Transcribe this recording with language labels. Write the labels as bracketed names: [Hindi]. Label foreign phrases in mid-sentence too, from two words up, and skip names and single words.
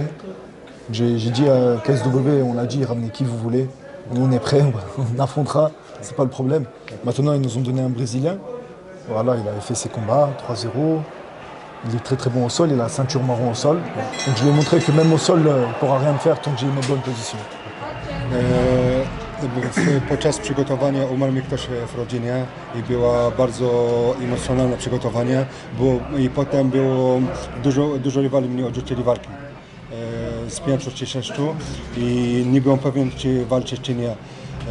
[French] J'ai dit à KSW, on a dit, ramenez qui vous voulez. Nous on est prêts, on affrontera, c'est pas le problème. Maintenant ils nous ont donné un Brésilien. Voilà, il avait fait ses combats, 3-0. Il est très très bon au sol, il a la ceinture marron au sol. Donc je lui ai montré que même au sol, il ne pourra rien me faire tant que j'ai une bonne position. [Polish] Podczas przygotowania umarł mi ktoś w rodzinie i było bardzo emocjonalne przygotowanie, i potem było dużo rywali mnie odrzucili walki. Z 5 czy 6 i nie byłem pewien, czy walczyć, czy nie.